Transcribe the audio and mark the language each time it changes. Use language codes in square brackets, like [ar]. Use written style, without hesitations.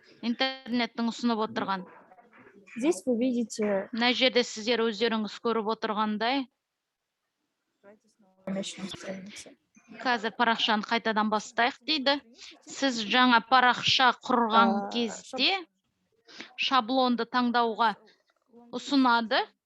[kk] Интернеттің ұсынып отырған. [ru] Здесь вы видите... [kk] Мына жерде сіздер өздеріңіз көріп отырғандай. [ru] Давайте снова начнем страницу. [kk] Қазір парақшаны қайтадан бастайық дейді. Сіз жаңа парақша құрған кезде шаблонды таңдауға ұсынады.